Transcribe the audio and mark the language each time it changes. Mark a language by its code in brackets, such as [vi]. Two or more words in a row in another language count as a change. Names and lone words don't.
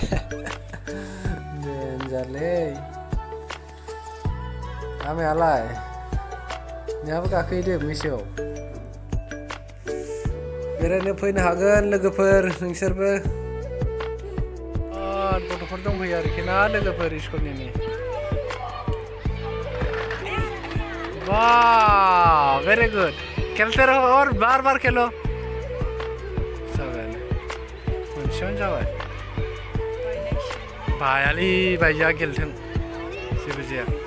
[brx] देनजारलै आमायालाय नोंहाबो गाखोहैदो मैसोआव बेरायनो फैनो हागोन लोगोफोर नोंसोरबो गथ'फोर दंफैयो आरोखि ना लोगोफोर स्कुलनि वाह [en] very good [hi] खेलते रहो और बार बार खेलो [brx] मोनसेयावनो जाबाय बायालै बायजा गेलथों जेबो जाया